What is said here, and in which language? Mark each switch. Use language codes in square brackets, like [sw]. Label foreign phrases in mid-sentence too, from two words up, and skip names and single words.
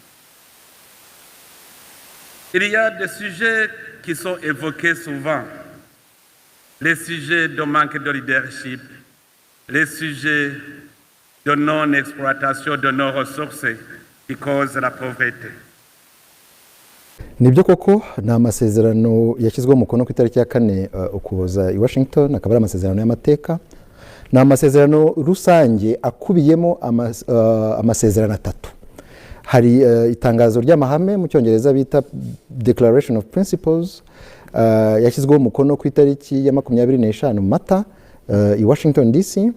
[fr] Il y a des sujets qui sont évoqués souvent, les sujets de manque de leadership, les sujets de non-exploitation de nos ressources qui causent la pauvreté. [rw] nibyo koko ni amasezerano yashyizweho umukono ku itariki ya 4 Ukuboza i Washington, akaba ari amasezerano y'amateka. Ni amasezerano rusange akubiyemo amasezerano atatu. Hari itangazo ry'amahame mu cyongereza bita [en] Declaration of Principles, [rw] yashyizweho umukono ku itariki ya 25 Mata i Washington DC.